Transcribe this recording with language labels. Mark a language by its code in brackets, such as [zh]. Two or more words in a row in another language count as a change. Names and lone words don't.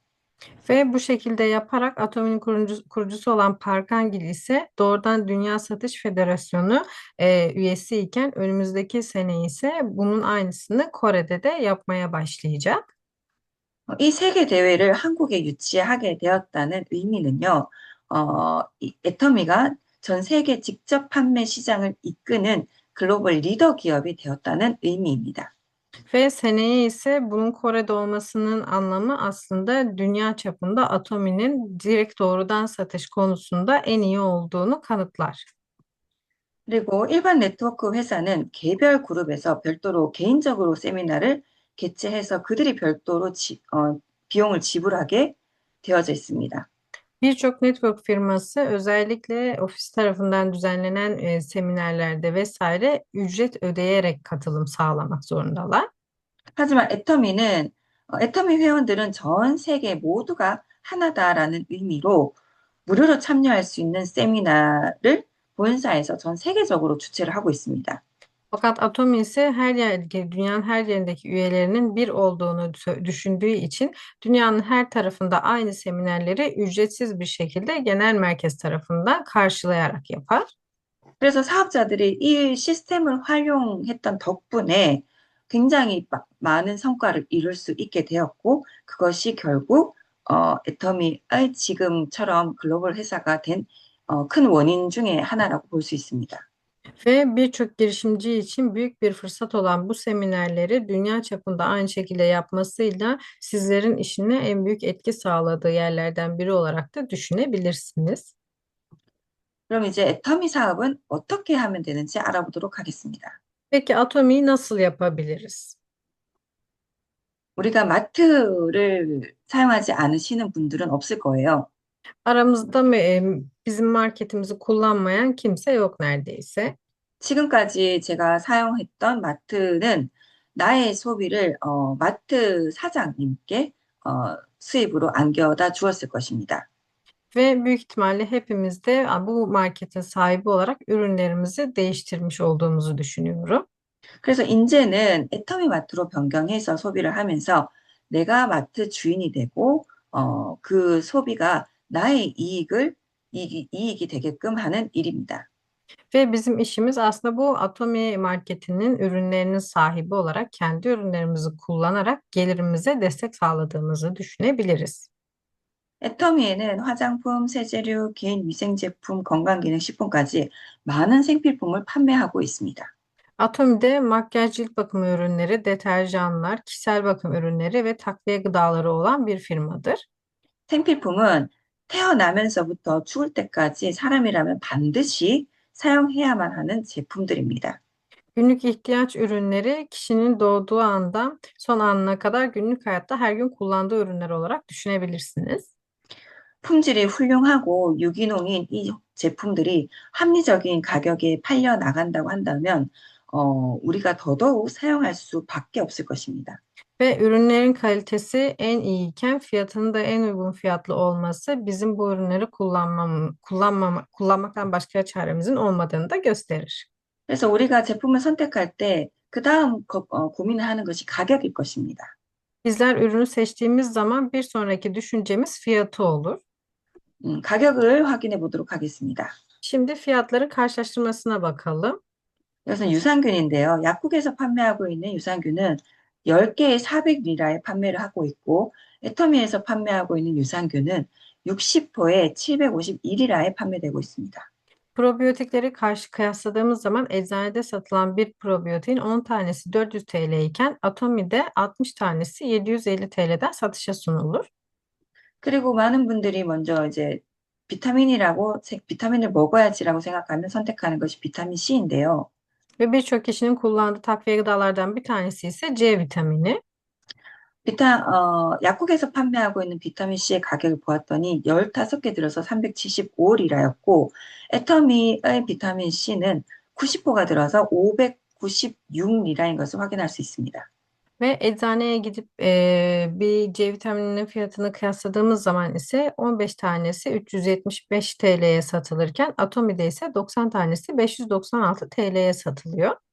[tr] Ve bu şekilde yaparak Atomi'nin kurucusu olan Parkangil ise doğrudan Dünya Satış Federasyonu üyesi iken önümüzdeki sene ise bunun aynısını Kore'de de yapmaya başlayacak. [ko] 이 세계 대회를 한국에 유치하게 되었다는 의미는요, 이 애터미가 전 세계 직접 판매 시장을 이끄는 글로벌 리더 기업이 되었다는 의미입니다. [tr] Ve seneye ise bunun Kore'de olmasının anlamı aslında dünya çapında Atomi'nin direkt doğrudan satış konusunda en iyi olduğunu kanıtlar. [ko] 그리고 일반 네트워크 회사는 개별 그룹에서 별도로 개인적으로 세미나를 개최해서 그들이 별도로 비용을 지불하게 되어져 있습니다. [tr] Birçok network firması özellikle ofis tarafından düzenlenen seminerlerde vesaire ücret ödeyerek katılım sağlamak zorundalar. [ko] 하지만 애터미 회원들은 전 세계 모두가 하나다라는 의미로 무료로 참여할 수 있는 세미나를 본사에서 전 세계적으로 주최를 하고 있습니다. [tr] Fakat Atomi ise dünyanın her yerindeki üyelerinin bir olduğunu düşündüğü için dünyanın her tarafında aynı seminerleri ücretsiz bir şekilde genel merkez tarafından karşılayarak yapar. [ko] 그래서 사업자들이 이 시스템을 활용했던 덕분에 굉장히 많은 성과를 이룰 수 있게 되었고, 그것이 결국 애터미의 지금처럼 글로벌 회사가 된 큰 원인 중에 하나라고 볼 수 있습니다. [tr] Ve birçok girişimci için büyük bir fırsat olan bu seminerleri dünya çapında aynı şekilde yapmasıyla sizlerin işine en büyük etki sağladığı yerlerden biri olarak da düşünebilirsiniz. [ko] 그럼 이제 애터미 사업은 어떻게 하면 되는지 알아보도록 하겠습니다. [tr] Peki Atomi'yi nasıl yapabiliriz? [ko] 우리가 마트를 사용하지 않으시는 분들은 없을 거예요. [tr] Aramızda bizim marketimizi kullanmayan kimse yok neredeyse. [ko] 지금까지 제가 사용했던 마트는 나의 소비를 마트 사장님께 수입으로 안겨다 주었을 것입니다. [tr] Ve büyük ihtimalle hepimiz de bu marketin sahibi olarak ürünlerimizi değiştirmiş olduğumuzu düşünüyorum. [ko] 그래서 이제는 애터미 마트로 변경해서 소비를 하면서 내가 마트 주인이 되고 그 소비가 나의 이익이 되게끔 하는 일입니다. [tr] Ve bizim işimiz aslında bu Atomi marketinin ürünlerinin sahibi olarak kendi ürünlerimizi kullanarak gelirimize destek sağladığımızı düşünebiliriz. [ko] 애터미에는 화장품, 세제류, 개인 위생제품, 건강기능식품까지 많은 생필품을 판매하고 있습니다. [tr] Atomi'de makyaj, cilt bakım ürünleri, deterjanlar, kişisel bakım ürünleri ve takviye gıdaları olan bir firmadır. [ko] 생필품은 태어나면서부터 죽을 때까지 사람이라면 반드시 사용해야만 하는 제품들입니다. [tr] Günlük ihtiyaç ürünleri kişinin doğduğu andan son anına kadar günlük hayatta her gün kullandığı ürünler olarak düşünebilirsiniz. [ko] 품질이 훌륭하고 유기농인 이 제품들이 합리적인 가격에 팔려 나간다고 한다면 우리가 더더욱 사용할 수밖에 없을 것입니다. [tr] Ve ürünlerin kalitesi en iyiyken fiyatının da en uygun fiyatlı olması bizim bu ürünleri kullanmaktan başka çaremizin olmadığını da gösterir. [ko] 그래서 우리가 제품을 선택할 때 그 다음 고민을 하는 것이 가격일 것입니다. [tr] Bizler ürünü seçtiğimiz zaman bir sonraki düşüncemiz fiyatı olur. [ko] 가격을 확인해 보도록 하겠습니다. [tr] Şimdi fiyatların karşılaştırmasına bakalım. [ko] 이것은 유산균인데요. 약국에서 판매하고 있는 유산균은 10개에 400리라에 판매를 하고 있고, 애터미에서 판매하고 있는 유산균은 60호에 751리라에 판매되고 있습니다. [tr] Probiyotikleri kıyasladığımız zaman eczanede satılan bir probiyotiğin 10 tanesi 400 TL iken Atomi'de 60 tanesi 750 TL'den satışa sunulur. [ko] 그리고 많은 분들이 먼저 이제 비타민을 먹어야지라고 생각하면 선택하는 것이 비타민 C인데요. [tr] Ve birçok kişinin kullandığı takviye gıdalardan bir tanesi ise C vitamini. [ko] 약국에서 판매하고 있는 비타민 C의 가격을 보았더니 15개 들어서 375리라였고, 애터미의 비타민 C는 90호가 들어서 596리라인 것을 확인할 수 있습니다. [tr] Ve eczaneye gidip bir C vitamininin fiyatını kıyasladığımız zaman ise 15 tanesi 375 TL'ye satılırken Atomi'de ise 90 tanesi 596 TL'ye satılıyor.